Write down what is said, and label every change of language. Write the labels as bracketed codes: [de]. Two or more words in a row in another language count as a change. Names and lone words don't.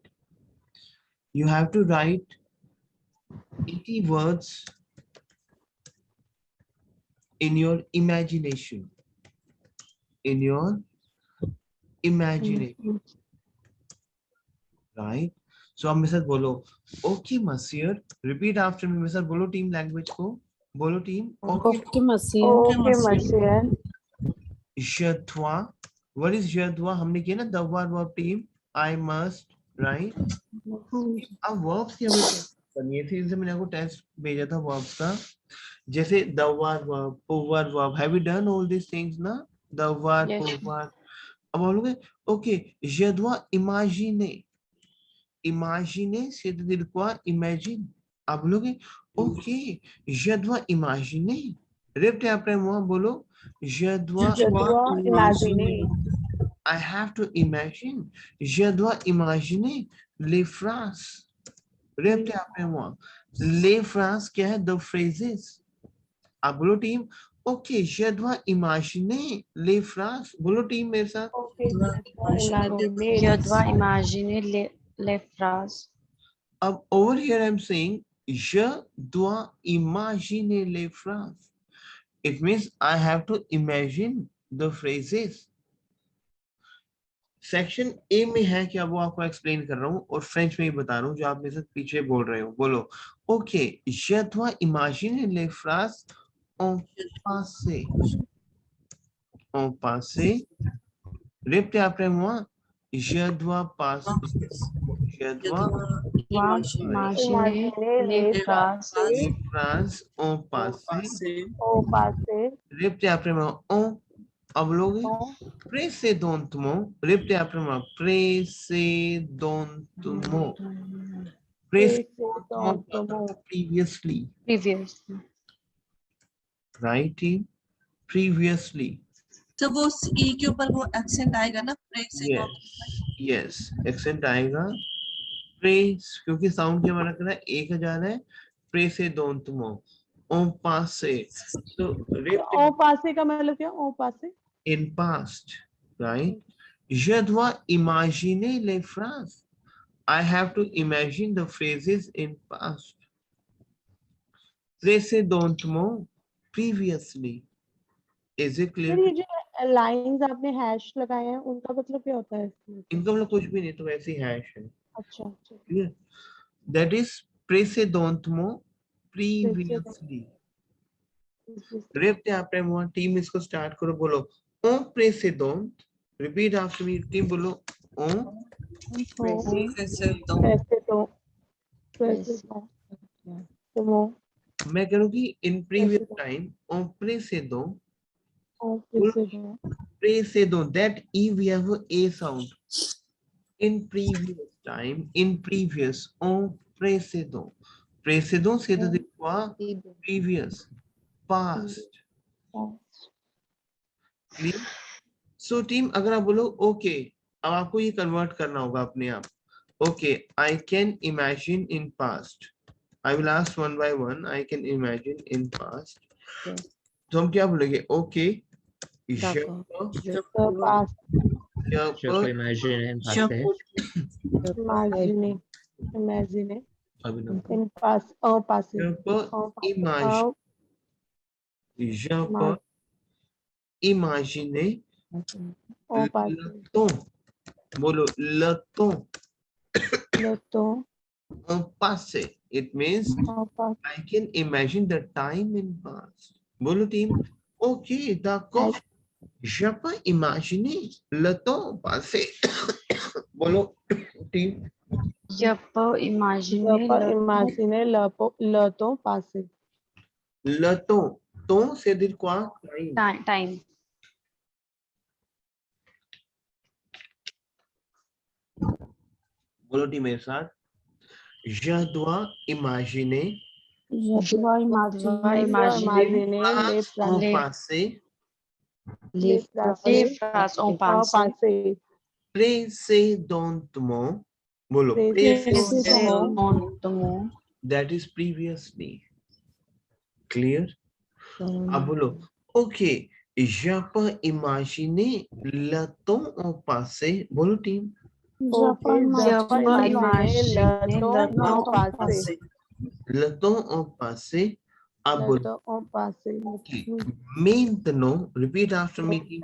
[en] You have to write 80 words in your imagination. In your imagination, right? [hi] So आप मेरे साथ बोलो, [en] okay monsieur, repeat after me [hi] मेरे साथ बोलो [en] team language [hi] को, बोलो टीम, [en] okay Okay, Monsieur. Okay, monsieur. [fr] je dois, [en] what is [fr] je dois? [hi] हमने किया ना [en] the verb team, I must, right? [hi] अब verbs की हमें करनी थी, इनसे मैंने आपको टेस्ट भेजा था verbs का, जैसे [en] the verb, over verb, have you done all these things [hi] ना? [en] The verb, Yes. over. [hi] अब बोलोगे [fr] okay, je dois imaginer. Imaginer, c'est-à-dire quoi? [en] Imagine. [hi] आप बोलोगे [fr] okay, je dois imaginer. Répétez après moi, बोलो je dois Je dois imaginer. [en] I have to imagine. [fr] Je dois imaginer les phrases. Répétez après moi. Les phrases [hi] क्या है? [en] The phrases. [hi] आप बोलो टीम [fr] okay, je dois imaginer les phrases. [hi] बोलो टीम मेरे साथ. [fr] Okay, imaginer. Je dois imaginer les phrases. अब [en] over here I'm saying [fr] je dois imaginer les phrases. [en] It means I have to imagine the phrases. section A [hi] में है क्या वो आपको एक्सप्लेन कर रहा हूँ और फ्रेंच में ही बता रहा हूँ जो आप मेरे साथ पीछे बोल रहे हो. बोलो ओके, [fr] je dois imaginer les phrases en passé. En passé. Répétez après moi. Je dois passer. Je dois Imaginer les phrases. les phrases en passé. Au passé. Répétez après moi. En. [hi] अब लोग [fr] précédentement. Répétez après moi. Précédentement. Précédentement. [en] Previously. Previously. Right team? Previously. [hi] तो वो ई के ऊपर वो एक्सेंट आएगा ना [en] Yes. Yes. Accent आएगा. [hi] Pre, क्योंकि साउंड क्या हमारा करना है? एक हजार है. [fr] Précédentement. En passé. So Au passé [hi] का मतलब क्या? [fr] Au passé. [en] in past, right? [fr] Je dois imaginer les phrases. [en] I have to imagine the phrases in past. [fr] Précédentement, previously. [en] Is it clear? [hi] फिर ये जो लाइंस आपने हैश लगाए हैं उनका मतलब क्या होता है इसमें? इनका मतलब कुछ भी नहीं, तो वैसे ही हैश है. अच्छा अच्छा. [en] Clear? That is précédentement, previously. [fr] Répétez après moi, [hi] टीम इसको स्टार्ट करो, बोलो [fr] en précédent. [en] Repeat after me, [hi] टीम बोलो en मैं करूँगी [en] in previous time, [fr] en précédent. Précédent, [en] that E we have a sound. In previous time, in previous, [fr] en précédent. Précédent c'est de quoi? [en] Previous, past. Clear? So team [hi] अगर आप बोलो okay, अब आपको ये कन्वर्ट करना होगा अपने आप. [en] Okay, I can imagine in past. I will ask one by one. I can imagine in past. [hi] तो हम क्या बोलेंगे? [fr] Okay, je peux [en] imagine in passé. Imagine [hi] अभिनव. [en] in past. [fr] Au passé. Je peux imaginer. Je peux imaginer Au le passé. temps. बोलो le temps Le temps. en passé. [en] It means [fr] Au passé. [en] I can imagine the time in past. [hi] बोलो टीम. [fr] Okay, d'accord. Je peux imaginer le temps passé. [hi] बोलो टीम. [fr] Je peux imaginer le temps passé. Le temps. Temps c'est dire quoi? [en] Time. time. [hi] बोलो टीम मेरे साथ. [fr] Je dois imaginer Je dois imaginer en passé les phrases en passé. Précédentement. बोलो Précédentement. [en] that is previously. Clear? [hi] अब बोलो [fr] okay, je peux imaginer le temps au passé. बोलो team. [en] Okay, [fr] Je peux imaginer le temps le au temps passé. Le temps au passé. अब Le [hi] बोलो [fr] temps au passé. okay. Maintenant, [en] repeat after me. team.